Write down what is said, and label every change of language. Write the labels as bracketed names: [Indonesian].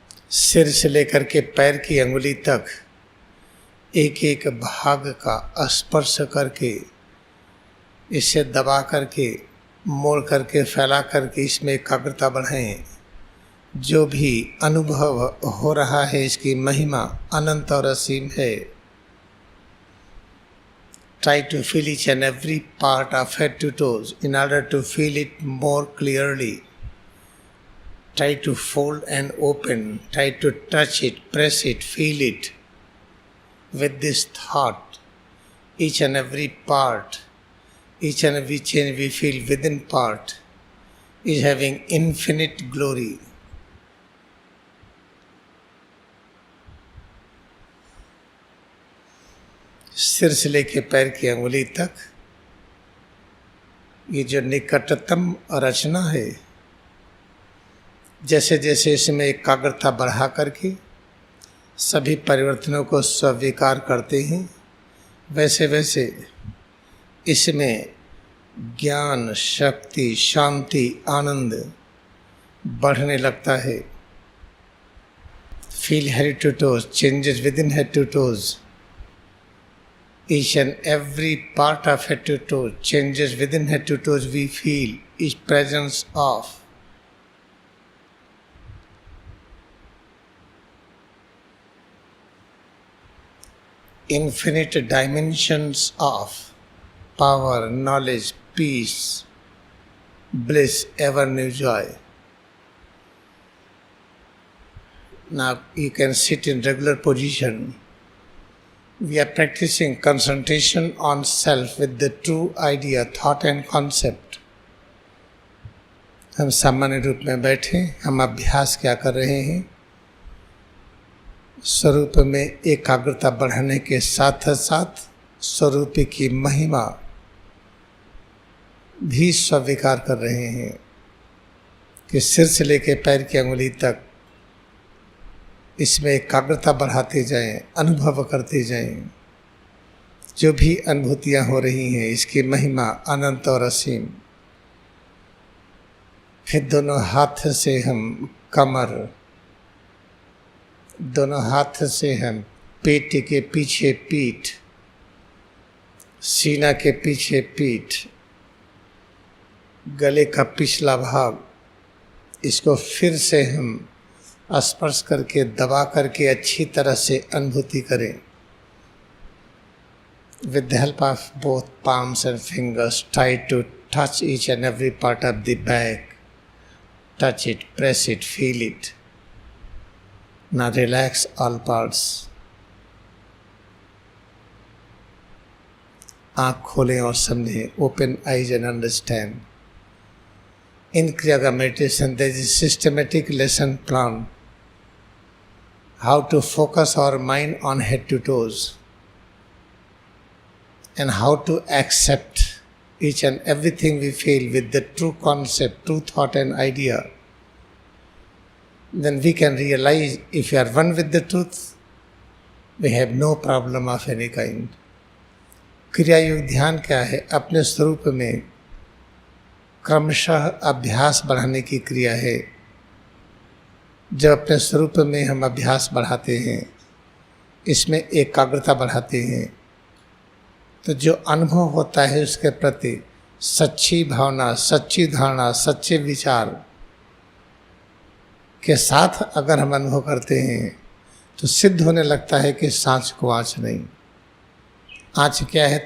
[Hindi] सिर से लेकर के पैर की अंगुली तक एक एक भाग का स्पर्श करके, इसे दबा करके, मोड़ करके, फैला करके इसमें एकाग्रता बढ़ाएं। जो भी अनुभव हो रहा है इसकी महिमा अनंत और असीम है। [English] Try to feel each and every part of head to toes in order to feel it more clearly. Try to fold and open. Try to touch it, press it, feel it. With this thought, each and every part, each and every change we feel within part is having infinite glory. [Hindi] सिर से लेके पैर की अंगुली तक ये जो निकटतम रचना है, जैसे जैसे इसमें एकाग्रता बढ़ा करके सभी परिवर्तनों को स्वीकार करते हैं, वैसे वैसे इसमें ज्ञान, शक्ति, शांति, आनंद बढ़ने लगता है। [English] Feel head to toes, changes within head to toes. Each and every part of head to toe changes within head to toes. We feel is presence of infinite dimensions of power, knowledge, peace, bliss, ever new joy. Now you can sit in regular position. We are practicing concentration on self with the true idea, thought and concept. [Hindi] हम सामान्य रूप में बैठे, हम अभ्यास क्या कर रहे हैं? स्वरूप में एकाग्रता बढ़ाने के साथ साथ स्वरूप की महिमा भी स्वीकार कर रहे हैं कि सिर से लेकर पैर की अंगुली तक इसमें एकाग्रता बढ़ाते जाएं, अनुभव करते जाएं। जो भी अनुभूतियां हो रही हैं इसकी महिमा अनंत और असीम। फिर दोनों हाथ से हम कमर, दोनों हाथ से हम पेट के पीछे पीठ, सीना के पीछे पीठ, गले का पिछला भाग, इसको फिर से हम स्पर्श करके, दबा करके अच्छी तरह से अनुभूति करें। [English] With the help of both palms and fingers, try to touch each and every part of the back. Touch it, press it, feel it. Now relax all parts. [Hindi] आँख खोलें और समझें. [English] Open eyes and understand. In Kriyaga meditation, there is a systematic lesson plan. How to focus our mind on head to toes and how to accept each and everything we feel with the true concept, true thought and idea. Then we can realize if we are one with the truth, we have no problem of any kind. [Hindi] क्रिया योग ध्यान क्या है? अपने स्वरूप में क्रमशः अभ्यास बढ़ाने की क्रिया है। जब अपने स्वरूप में हम अभ्यास बढ़ाते हैं, इसमें एकाग्रता बढ़ाते हैं, तो जो अनुभव होता है उसके प्रति सच्ची भावना, सच्ची धारणा, सच्चे विचार के साथ अगर हम अनुभव करते हैं तो सिद्ध होने लगता है कि सांच को आँच नहीं। आँच क्या है?